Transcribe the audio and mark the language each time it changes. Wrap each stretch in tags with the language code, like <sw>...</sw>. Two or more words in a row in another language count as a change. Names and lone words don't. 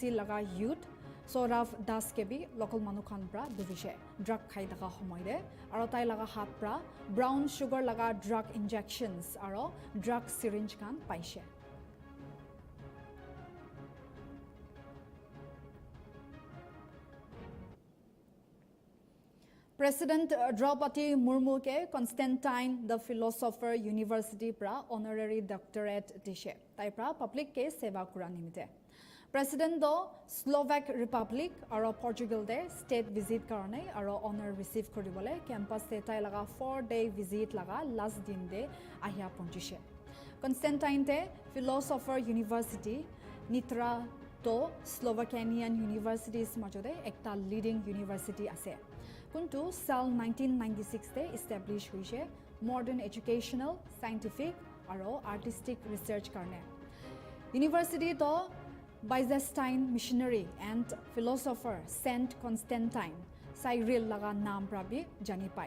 <nag>লগা ইউথ সৌৰভ দাস কেবি লোকেল মানুহ খান পৰা ধৰিছে ড্ৰাগ খাই থকা সময়তে আৰু তাই লগা হাত পৰা</nag> <en>brown sugar</en> <nag>লগা</nag> <en>drug injections</en> <nag>আৰু</nag> <en>drug syringe</en> <nag>খান পাইছে President Draupadi Murmuke Constantine the Philosopher University pra</nag> <en>honorary doctorate</en> <nag>dishe. Tai pra public ke seva kura nimite. President do Slovak Republic aro Portugal de</nag> <en>state visit</en> <nag>karone aro honor receive koribole campus te tai laga</nag> <en>4-day visit</en> <nag>laga last din de ahia ponjishe. Constantine te Philosopher University Nitra to Slovakian universities majode ekta</nag> <en>leading university</en> <nag>ase. Kuntu Sal 1996 te establish hoise</nag> <en>modern educational, scientific</en> <nag>aro</nag> <en>artistic research</en> <nag>karne. University to</nag> <en>Byzantine missionary and philosopher</en> <nag>Saint Constantine Cyril laga naam pra bhi jani pai.</nag>